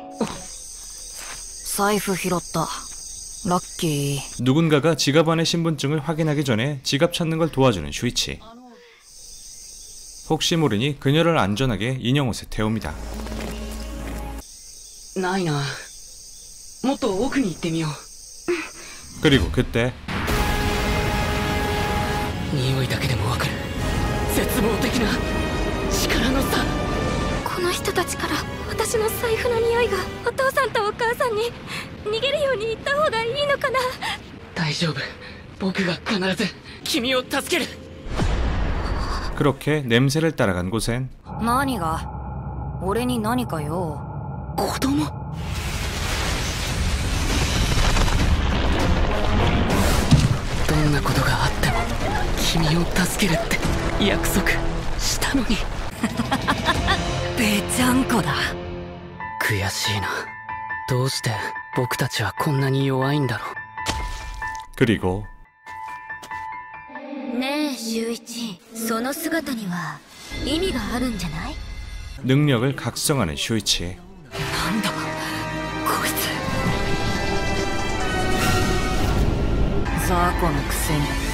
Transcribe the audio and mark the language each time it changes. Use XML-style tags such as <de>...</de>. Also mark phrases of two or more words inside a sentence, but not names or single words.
<ja>財布拾ったラッキー</ja> <ko>누군가가 지갑 안의 신분증을 확인하기 전에 지갑 찾는 걸 도와주는 슈이치. 혹시 모르니 그녀를 안전하게 인형옷에 태웁니다.</ko> <ja>ないなもっと奥に行ってみよう</ja> <ko>그리고 그때</ko> <ja>匂いだけでもわかる絶望的な力の差この人たちから私の財布の匂いがお父さんとお母さんに逃げるように言った方がいいのかな大丈夫僕が必ず君を助ける</ja> <ko>그렇게 냄새를 따라간 곳엔</ko> <ja>何が俺に何かよ子供どんなことがあっても君を助けるって約束したのにぺちゃんこだ悔しいなどうして僕たちはこんなに弱いんだろう</ja> <ko>그리고</ko> <ja>ねえ秀一その姿には意味があるんじゃない</ja> <ko>능력을 각성하는 슈이치.</ko> <ja>なんだこいつ雑魚のくせに</ja>